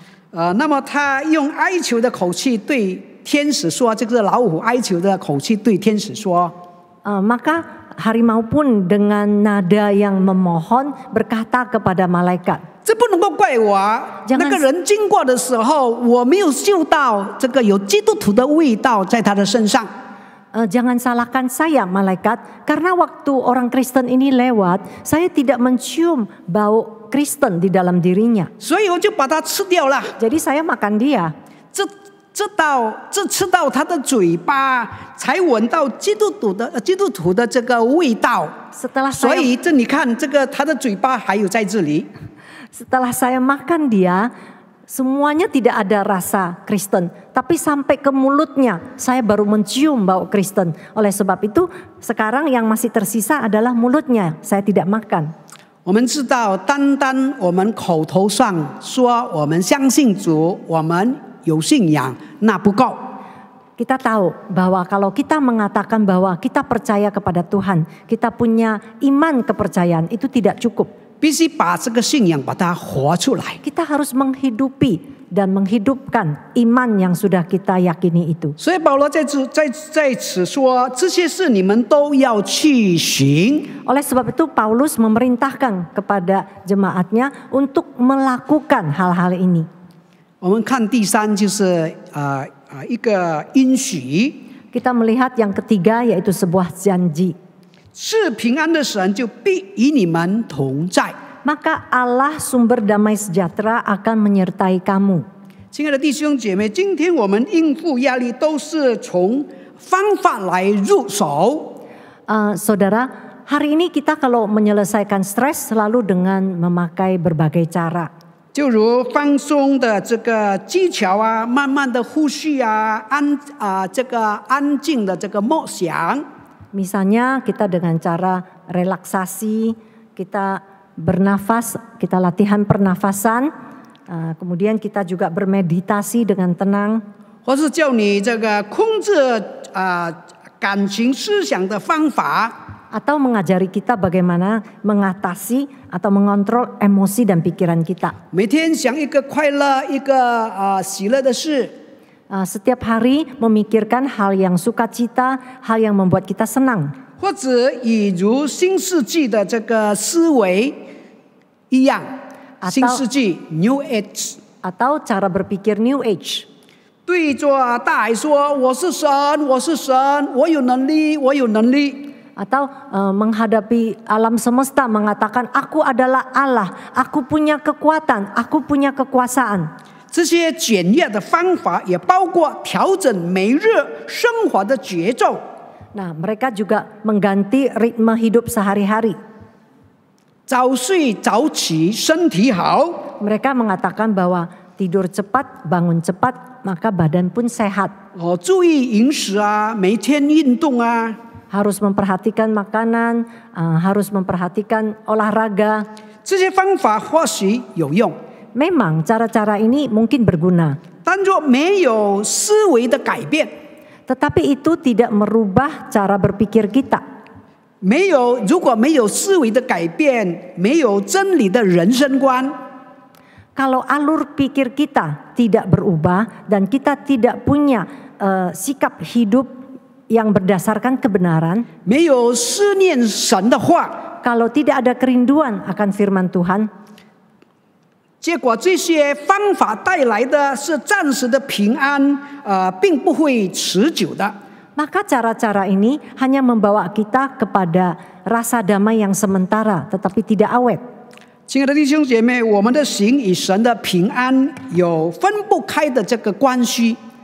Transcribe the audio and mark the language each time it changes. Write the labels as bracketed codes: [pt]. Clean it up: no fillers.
[zh] 那么他用哀求的口气对天使说，这个老虎哀求的口气对天使说。 [id] Maka harimau pun dengan nada yang memohon berkata kepada malaikat, [zh] 这不能够怪我，那个人经过的时候，我没有嗅到这个有基督徒的味道在他的身上。 [id] Jangan salahkan saya malaikat, karena waktu orang Kristen ini lewat, saya tidak mencium bau Kristen di dalam dirinya. [zh] 所以我就把它吃掉了。 [id] Jadi saya makan dia. [zh] 这吃到他的嘴巴，才闻到基督徒的这个味道。所以这你看，这个他的嘴巴还有在这里。 [id] Setelah saya makan dia, semuanya tidak ada rasa Kristen, tapi sampai ke mulutnya saya baru mencium bau Kristen. Oleh sebab itu, sekarang yang masih tersisa adalah mulutnya, saya tidak makan. [zh] 我们知道，单单我们口头上说我们相信主，我们有信仰，那不够。 [id] Kita tahu bahwa kalau kita mengatakan bahwa kita percaya kepada Tuhan, kita punya iman kepercayaan, itu tidak cukup. [zh] 必须把这个信仰把它活出来。 [id] Kita harus menghidupi dan menghidupkan iman yang sudah kita yakini itu. [zh] 所以保罗在此说，这些事你们都要去行。 [id] Oleh sebab itu Paulus memerintahkan kepada jemaatnya untuk melakukan hal-hal ini. [zh] 我们看第三就是一个应许。 [id] Kita melihat yang ketiga yaitu sebuah janji. [zh] 是平安的神就必与你们同在。 [id] Maka Allah sumber damai sejahtera akan menyertai kamu. [zh] 亲爱的弟兄姐妹，今天我们应付压力都是从方法来入手。 [id] Saudara, hari ini kita kalau menyelesaikan stres selalu dengan memakai berbagai cara. [zh] 就如放松的这个技巧啊，慢慢的呼吸啊，这个安静的这个默想。 [id] Misalnya kita dengan cara relaksasi, kita bernafas, kita latihan pernafasan, kemudian kita juga bermeditasi dengan tenang. [zh] 或是叫你这个控制感情思想的方法。 [id] atau mengajari kita bagaimana mengatasi atau mengontrol emosi dan pikiran kita. [zh] 每天想一个快乐、一个喜乐的事， [id] Setiap hari memikirkan hal yang sukacita, hal yang membuat kita senang. [zh] 或者以如新世纪的这个思维一样， 新世纪 New Age， [id] Atau cara berpikir New Age. [zh] 对着大海说：“我是神，我是神，我有能力，我有能力。” [id] Atau menghadapi alam semesta mengatakan aku adalah Allah, aku punya kekuatan, aku punya kekuasaan. [zh] 这些简略的方法也包括调整每日生活的节奏。 [id] Nah, mereka juga mengganti ritme hidup sehari-hari. [zh] 早睡早起，身体好。 [id] Mereka mengatakan bahwa tidur cepat, bangun cepat, maka badan pun sehat. [zh] 注意饮食啊，每天运动啊。 [id] Harus memperhatikan makanan, harus memperhatikan olahraga. [zh] 这些方法或许有用， [id] Memang cara-cara ini mungkin berguna. [zh] 但若没有思维的改变， [id] Tetapi itu tidak merubah cara berpikir kita. [zh] 如果没有思维的改变，没有真理的人生观， [id] Kalau alur pikir kita tidak berubah dan kita tidak punya sikap hidup yang berdasarkan kebenaran, [zh] 没有思念神的话， [id] kalau tidak ada kerinduan akan firman Tuhan, [zh] 结果这些方法带来的是暂时的平安，并不会持久的。 [id] maka cara-cara ini hanya membawa kita kepada rasa damai yang sementara tetapi tidak awet. [zh] 亲爱的弟兄姐妹，我们的行与神的平安有分不开的这个关系。